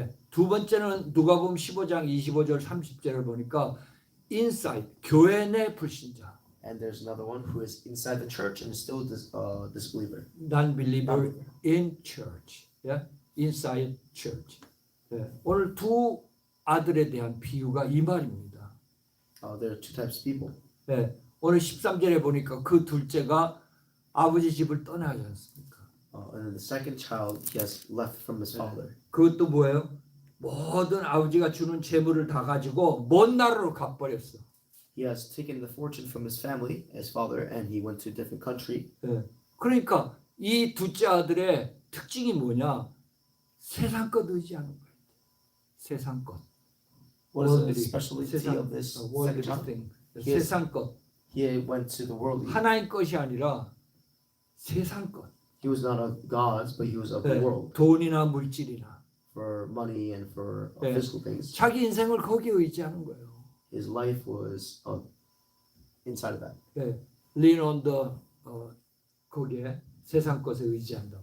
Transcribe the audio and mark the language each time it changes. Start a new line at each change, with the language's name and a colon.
Korean: 두 번째는 누가복음 15장 25절 30절을 보니까 inside 교회 내 불신자.
English: And there's another one who is inside the church and is still disbeliever. Non-believer in church. Inside church.
Korean: 오늘 두 아들에 대한 비유가 이 말입니다.
English: There are two types of people.
Korean: 오늘 13절에 보니까 그 둘째가 아버지 집을 떠나지 않습니까?
English: And then the second child, he has left from his father.
Korean: 그것도 뭐예요? 모든 아버지가 주는 재물을 다 가지고 먼 나라로 가버렸어.
English: He has taken the fortune from his family, his father, and he went to a different country.
Korean: 그러니까 이 둘째 아들의 특징이 뭐냐? 세상 것 의지하는 거예요. 세상 것.
English: What is the specialty of this second child?
Korean: 세상 것.
English: He went to the worldly.
Korean: 하나님 것이 아니라 세상 것.
English: He was not of gods, but he was of the
Korean: 네,
English: world
Korean: 돈이나 물질이나
English: for money and for
Korean: 네.
English: physical things.
Korean: 자기 인생을 거기에 의지하는 거예요.
English: His life was inside of that.
Korean: 네,
English: lean on the
Korean: 거기에 세상 것에 의지한다.